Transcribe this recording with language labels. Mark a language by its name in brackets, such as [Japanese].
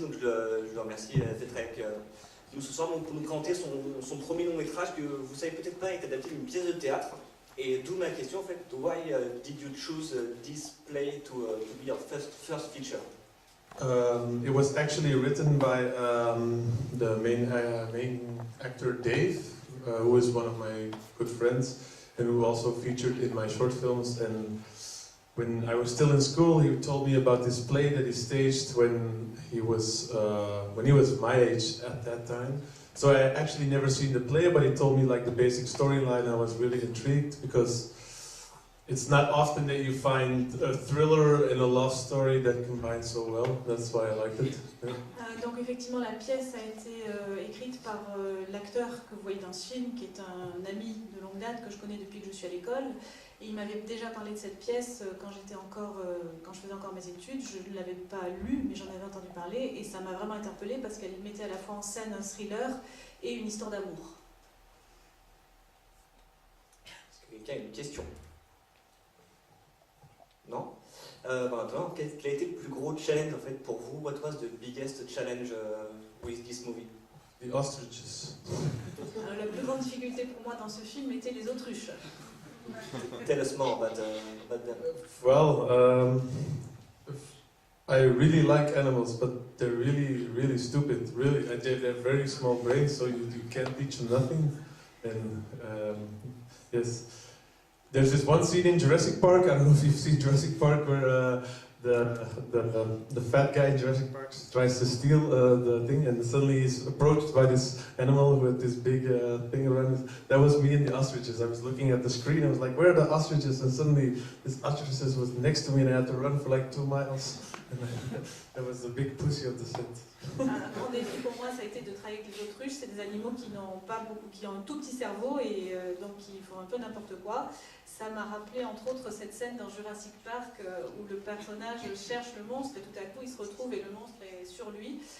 [French] Donc je le remercie d'être avec nous ce soir pour nous présenter son premier long métrage que vous savez peut-être pas est adapté d'une pièce de théâtre. Et d'où ma question en fait, [English] why did you choose this play to be your first feature? It was actually written by the main actor Dave, who is one of my good friends and who also featured in my short films. And when I was still in school, he told me about this play that he staged when he was my age at that time. So I actually never seen the play, but he told me like the basic storyline. I was really intrigued because it's not often that you find a thriller and a love story that combine so well. That's why I liked it. Yeah. [French] Donc effectivement, la pièce a été écrite par l'acteur que vous voyez dans ce film, qui est un ami de longue date que je connais depuis que je suis à l'école. Et il m'avait déjà parlé de cette pièce quand je faisais encore mes études. Je ne l'avais pas lue, mais j'en avais entendu parler. Et ça m'a vraiment interpellée parce qu'elle mettait à la fois en scène un thriller et une histoire d'amour. Est-ce que quelqu'un a une question? Non? Maintenant, quel a été le plus gros challenge en fait pour vous? [English] What was the biggest challenge with this movie? The ostriches. [French] La plus grande difficulté pour moi dans ce film était les autruches. [English] Tell us more about them. Well, I really like animals, but they're really, really stupid. Really, they have very small brains, so you can't teach them nothing. And yes, there's this one scene in Jurassic Park. I don't know if you've seen Jurassic Park, where the fat guy in Jurassic Park tries to steal the thing, and suddenly he's approached by this animal with this big thing around his. That was me and the ostriches. I was looking at the screen, I was like, where are the ostriches? And suddenly this ostrich was next to me and I had to run for like 2 miles. And that was the big pussy of the set. [French] Un grand défi pour moi, ça a été de travailler avec les autruches. C'est des animaux qui n'ont pas beaucoup, qui ont un tout petit cerveau et donc qui font un peu n'importe quoi. Ça m'a rappelé entre autres cette scène dans Jurassic Park où le personnage cherche le monstre et tout à coup il se retrouve et le monstre est sur lui.